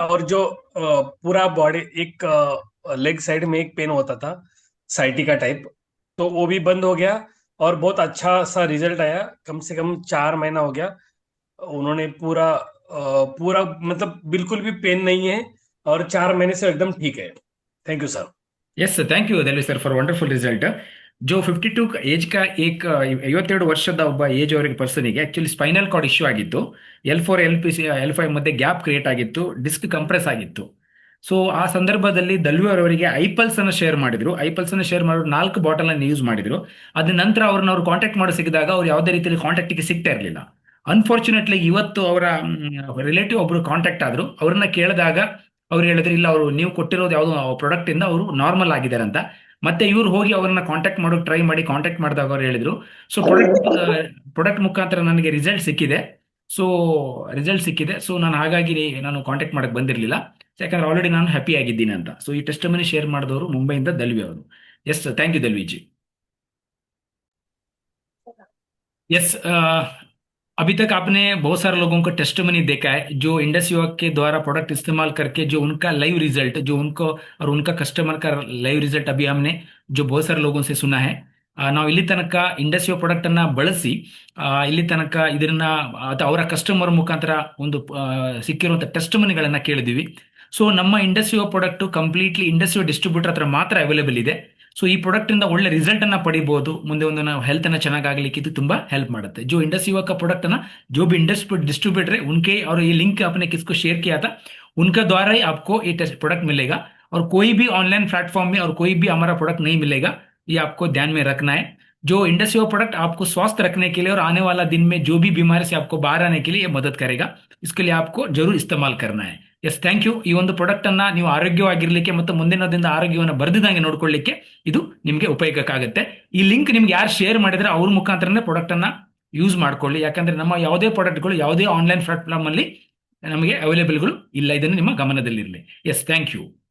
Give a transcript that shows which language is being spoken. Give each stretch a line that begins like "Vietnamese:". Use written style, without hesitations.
Hindi: और जो पूरा बॉडी, एक लेग साइड में एक पेन होता था साइटिका टाइप, तो वो भी बंद हो गया। और बहुत अच्छा सा रिजल्ट आया। कम से कम 4 महीना हो गया। उन्होंने पूरा मतलब बिल्कुल भी पेन नहीं है, और 4 महीने से एकदम ठीक है।
English: Thank you sir.
Kannada: Yes sir, thank you ದಲಿ sir for wonderful result.
Hindi: Joe 52 age ಕಾ ಏಕ್
Kannada: 52 ವರ್ಷದ ಒಬ್ಬ ಏಜ್ ಅವರಿಗೆ ಪರ್ಸನಿಗೆ ಆಕ್ಚುಲಿ ಸ್ಪೈನಲ್ ಕಾರ್ಡ್ ಇಶ್ಯೂ ಆಗಿತ್ತು. L4 L5 ಮಧ್ಯೆ ಗ್ಯಾಪ್ ಕ್ರಿಯೇಟ್ ಆಗಿತ್ತು, ಡಿಸ್ಕ್ ಕಂಪ್ರೆಸ್ ಆಗಿತ್ತು. ಸೊ ಆ ಸಂದರ್ಭದಲ್ಲಿ ದಲ್ವಿ ಅವರಿಗೆ ಐಪಲ್ಸ್ ಅನ್ನು ಶೇರ್ ಮಾಡಿದ್ರು. ಐಪಲ್ಸ್ ಅನ್ನು ಶೇರ್ ಮಾಡಿ 4 ಬಾಟಲ್ ಅನ್ನು ಯೂಸ್ ಮಾಡಿದ್ರು. ಅದ ನಂತರ ಅವ್ರನ್ನ ಅವ್ರು ಕಾಂಟ್ಯಾಕ್ಟ್ ಮಾಡಿ ಸಿಕ್ಕಿದಾಗ ಅವ್ರು ಯಾವುದೇ ರೀತಿಯಲ್ಲಿ ಕಾಂಟ್ಯಾಕ್ಟ್ಗೆ ಸಿಗ್ತಾ ಇರಲಿಲ್ಲ. ಅನ್ಫಾರ್ಚುನೇಟ್ಲಿ ಇವತ್ತು ಅವರ ರಿಲೇಟಿವ್ ಒಬ್ರು ಕಾಂಟ್ಯಾಕ್ಟ್ ಆದ್ರು. ಅವ್ರನ್ನ ಕೇಳಿದಾಗ ಅವ್ರು ಹೇಳಿದ್ರು ಇಲ್ಲ, ಅವರು ನೀವು ಕೊಟ್ಟಿರೋದು ಯಾವುದೋ ಪ್ರಾಡಕ್ಟ್ ಇಂದ ಅವರು ನಾರ್ಮಲ್ ಆಗಿದ್ದಾರೆ ಅಂತ. ಮತ್ತೆ ಇವ್ರು ಹೋಗಿ ಅವ್ರನ್ನ ಕಾಂಟ್ಯಾಕ್ಟ್ ಮಾಡೋಕೆ ಟ್ರೈ ಮಾಡಿ ಕಾಂಟ್ಯಾಕ್ಟ್ ಮಾಡಿದಾಗ ಅವ್ರು ಹೇಳಿದ್ರು ಸೊ ಪ್ರಾಡಕ್ಟ್ ಮುಖಾಂತರ ನನಗೆ ರಿಸಲ್ಟ್ ಸಿಕ್ಕಿದೆ. ಸೊ ರಿಸಲ್ಟ್ ಸಿಕ್ಕಿದೆ. ಸೊ ನಾನು ಹಾಗಾಗಿ ನಾನು ಕಾಂಟ್ಯಾಕ್ಟ್ ಮಾಡಕ್ ಬಂದಿರಲಿಲ್ಲ, ಯಾಕಂದ್ರೆ ಆಲ್ರೆಡಿ ನಾನು ಹ್ಯಾಪಿ ಆಗಿದ್ದೀನಿ ಅಂತ. ಸೊ ಈ ಟೆಸ್ಟ್ ಮನಿ ಶೇರ್ ಮಾಡಿದವರು ಮುಂಬೈಯಿಂದ ದಲ್ವಿ ಅವರು.
English: Yes, thank you Dalvi ji.
Hindi: Yes, अभी तक आपने बहुत सारे लोगों का टेस्टमनी देखा है जो इंडस युवा के द्वारा प्रोडक्ट इस्तेमाल करके जो उनका लाइव रिजल्ट, जो उनको और उनका कस्टमर का लाइव रिजल्ट अभी हमने जो बहुत सारे लोगों से सुना है.
Kannada: ನಾವು ಇಲ್ಲಿ ತನಕ ಇಂಡಸ್ ಯುವ ಪ್ರಾಡಕ್ಟ್ ಅನ್ನ ಬಳಸಿ ಇಲ್ಲಿ ತನಕ ಇದನ್ನ ಅವರ ಕಸ್ಟಮರ್ ಮುಖಾಂತರ ಒಂದು ಸಿಕ್ಕಿರುವಂತಹ ಟೆಸ್ಟಮನಿಗಳನ್ನ ಕೇಳಿದ್ವಿ. ಸೊ ನಮ್ಮ ಇಂಡಸ್ ಯುವ ಪ್ರಾಡಕ್ಟ್ ಕಂಪ್ಲೀಟ್ಲಿ ಇಂಡಸ್ ಯುವ ಡಿಸ್ಟ್ರಿಬ್ಯೂಟರ್ ಹತ್ರ ಮಾತ್ರ ಅವೈಲೇಬಲ್ ಇದೆ. ಸೊ ಈ ಪ್ರಾಡಕ್ಟ್ ಇಂದ ಒಳ್ಳೆ ರಿಸಲ್ಟ್ ಅನ್ನ ಪಡಿಬಹುದು. ಮುಂದೆ ಒಂದು ನಾವು ಹೆಲ್ತ್ ಅನ್ನ ಚೆನ್ನಾಗಾಗ್ಲಿಕ್ಕೆ ಇದು ತುಂಬಾ ಹೆಲ್ಪ್ ಮಾಡುತ್ತೆ.
Hindi: जो इंडस युवा का प्रोडक्ट है ना, जो भी इंडस डिस्ट्रीब्यूटर है उनके, और ये लिंक आपने किसको शेयर किया था, उनका द्वारा ही आपको ये प्रोडक्ट मिलेगा. और कोई भी ऑनलाइन प्लेटफॉर्म में और कोई भी हमारा प्रोडक्ट नहीं मिलेगा, ये आपको ध्यान में रखना है. जो इंडस युवा प्रोडक्ट आपको स्वस्थ रखने के लिए और आने वाला दिन में जो भी बीमारी से आपको बाहर आने के लिए ये मदद करेगा. इसके लिए आपको जरूर इस्तेमाल करना है.
English: Yes, thank you.
Kannada: ಈ ಒಂದು ಪ್ರಾಡಕ್ಟ್ ಅನ್ನ ನೀವು ಆರೋಗ್ಯವಾಗಿರ್ಲಿಕ್ಕೆ ಮತ್ತು ಮುಂದಿನ ದಿನದ ಆರೋಗ್ಯವನ್ನು ಬರ್ದಿದಂಗೆ ನೋಡ್ಕೊಳ್ಳಿಕ್ಕೆ ಇದು ನಿಮಗೆ ಉಪಯೋಗಕ್ಕಾಗುತ್ತೆ. ಈ ಲಿಂಕ್ ನಿಮ್ಗೆ ಯಾರು ಶೇರ್ ಮಾಡಿದ್ರೆ ಅವ್ರ ಮುಖಾಂತರನೇ ಪ್ರಾಡಕ್ಟ್ ಅನ್ನ ಯೂಸ್ ಮಾಡ್ಕೊಳ್ಳಿ. ಯಾಕಂದ್ರೆ ನಮ್ಮ ಯಾವುದೇ ಪ್ರಾಡಕ್ಟ್ಗಳು ಯಾವುದೇ ಆನ್ಲೈನ್ ಪ್ಲಾಟ್ಫಾರ್ಮ್ ಅಲ್ಲಿ ನಮಗೆ ಅವೈಲೇಬಲ್ಗಳು ಇಲ್ಲ. ಇದನ್ನು ನಿಮ್ಮ ಗಮನದಲ್ಲಿರಲಿ. S, thank you.